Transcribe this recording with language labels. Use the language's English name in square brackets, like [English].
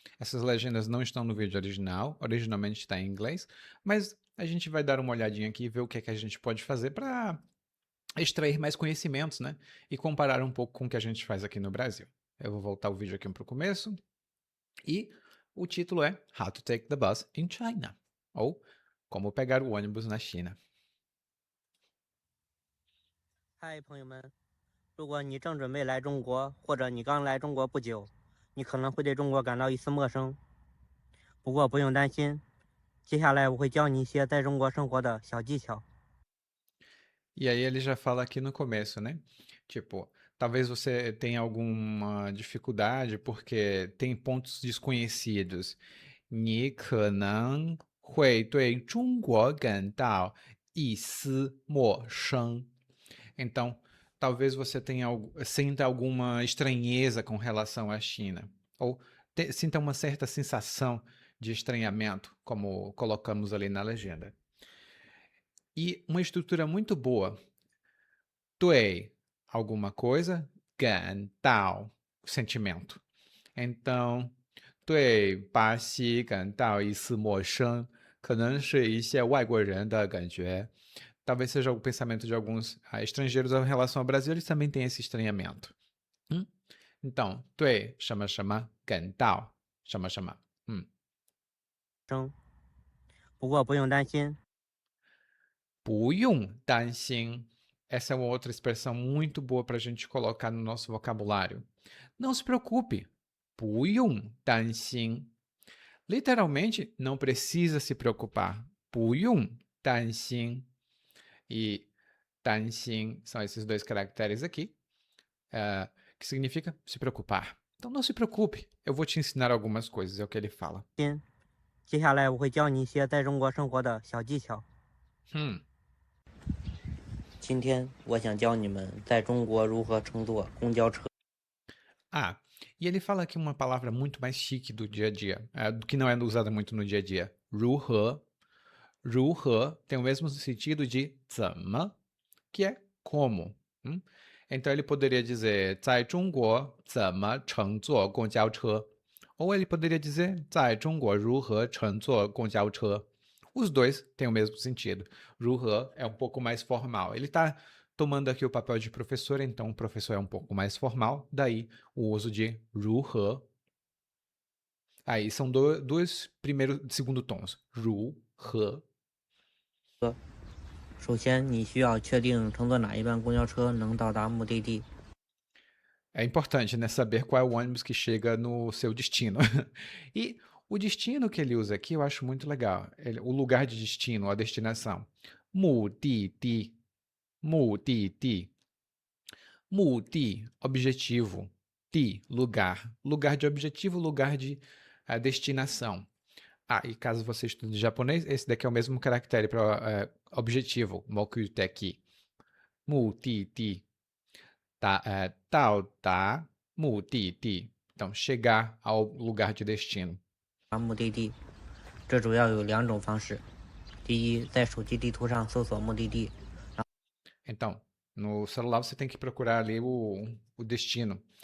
[Portuguese] Essas legendas não estão no vídeo original, originalmente está em inglês, mas a gente vai dar uma olhadinha aqui e ver o que é que a gente pode fazer para extrair mais conhecimentos, né? E comparar um pouco com o que a gente faz aqui no Brasil. Eu vou voltar o vídeo aqui para o começo e o título é How to Take the Bus in China, ou Como Pegar o Ônibus na China. [Chinese] 嗨，朋友们！如果你正准备来中国，或者你刚来中国不久，你可能会对中国感到一丝陌生。不过不用担心，接下来我会教你一些在中国生活的小技巧。 [Portuguese] E aí ele já fala aqui no começo, né? Tipo, talvez você tenha alguma dificuldade porque tem pontos desconhecidos. [Chinese] 你可能会对中国感到一丝陌生. [Portuguese] Então, talvez você sinta alguma estranheza com relação à China. Ou sinta uma certa sensação de estranhamento, como colocamos ali na legenda. E uma estrutura muito boa. 对 alguma coisa, 感到 sentimento. Então, [Chinese] 对巴西感到一丝陌生，可能是一些外国人的感觉。 [Portuguese] Talvez seja o pensamento de alguns estrangeiros em relação ao Brasil, eles também têm esse estranhamento. Então, [Chinese] 对什么什么感到什么什么。不过不用担心，不用担心. [Portuguese] Essa é uma outra expressão muito boa para a gente colocar no nosso vocabulário. Não se preocupe. [Chinese] 不用担心. [Portuguese] Literalmente, não precisa se preocupar. [Chinese] 不用担心. [Portuguese] E 担心 são esses dois caracteres aqui, que significa se preocupar. Então não se preocupe, eu vou te ensinar algumas coisas, é o que ele fala. [Chinese] 接下来我会教你一些在中国生活的小技巧。今天我想教你们在中国如何乘坐公交车。 [Portuguese] E ele fala aqui uma palavra muito mais chique do dia a dia, que não é usada muito no dia a dia. [Chinese] 如何. [Portuguese] 如何 tem o mesmo sentido de 怎么, que é como. Então ele poderia dizer [Chinese] 在中国怎么乘坐公交车? [Portuguese] Ou ele poderia dizer [Chinese] 在中国如何乘坐公交车? [Portuguese] Os dois têm o mesmo sentido. 如何 é um pouco mais formal. Ele está tomando aqui o papel de professor, então o professor é um pouco mais formal, daí o uso de 如何. Aí são dois segundo tons. 如何. [Chinese] 首先，你需要确定乘坐哪一班公交车能到达目的地。 [Portuguese] É importante, né, saber qual é o ônibus que chega no seu destino. E o destino que ele usa aqui eu acho muito legal. O lugar de destino, a destinação. [Chinese] 目的地, 目的地. [Portuguese] 目的, objetivo. 地, lugar. Lugar de objetivo, lugar de destinação. Ah, e caso você estude japonês, esse daqui é o mesmo caractere para objetivo. [Chinese] 目的地.目的地. [Portuguese] Tá, [Chinese] 到达目的地. [Portuguese] Então, chegar ao lugar de destino. [Chinese] 达目的地，这主要有两种方式。第一，在手机地图上搜索目的地， [Portuguese] Então, no celular você tem que procurar ali o destino.